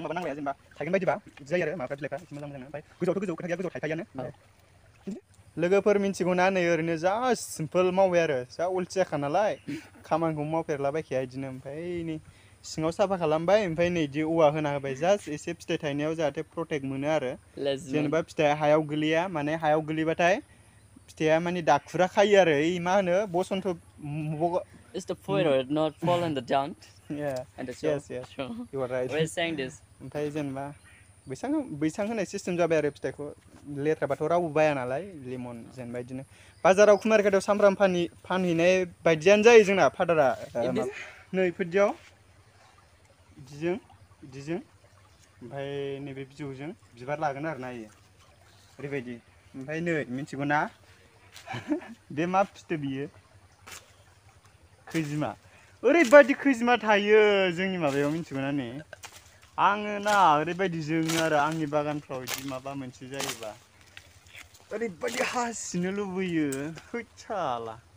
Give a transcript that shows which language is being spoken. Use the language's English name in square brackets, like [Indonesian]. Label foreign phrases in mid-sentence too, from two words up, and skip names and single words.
[Bodo] माबा नांलाया जेनेबा थाइगोन बायदिबा बिदि जायो आरो माबाफ्रा बिलाइफ्रा एसे मोजां मोजां ओमफ्राय गोजौआवथ' गोजौ खोथा गैया गोजौआव थाइखायोआनो लोगोफोर मिन्थिगौना नै ओरैनो [English] just simple [Bodo] मावबाय आरो जा अलसियाखा नालाय खामानिखौ मावफेरलाबायखाया बिदिनो ओमफ्राय नै सिङाव साफा खालामबाय ओमफ्राय नै बिदि औवा होना होबाय जास्ट एसे फिथाइ थायनायाव जाहाथे प्रटेक्ट मोनो आरो जेनेबा फिथाइया हायाव गोलैया माने हायाव गोलैबाथाय फिथाइया माने दाखुरा खायो आरो ओइ मा होनो बसन्त [English] Is the pointer not fall in the down? Yeah. And the Yes. You are right. We're saying this. [Bodo] ओमफ्राय जेनेबा बैसां होनाय सिस्टेम जाबाय आरो फिथाइखौ लेथ्राबाथ' रावबो बाया नालाय लेमन जेनेबा बिदिनो बाजाराव कुमारघाटआव सामफ्राम फानहैनाय बायदियानो जायो जोंना फादारा नै बिदियाव बिदिजों ओमफ्राय नैबे बिजौजों बिबार लागोन आरोना इयो ओरैबायदि ओमफ्राय नै मिथिगौ ना बे मा फिथोब बियो खैजिमा ओरैबायदि खैजिमा थायो जोंनि माबायाव मिथिगौना नै आङो ना ओरैबायदि जोङो आरो आंनि बागानफ्राव बिदि माबा मोनसे जायोबा ओरैबायदि हासिनो लुबैयो हैथाला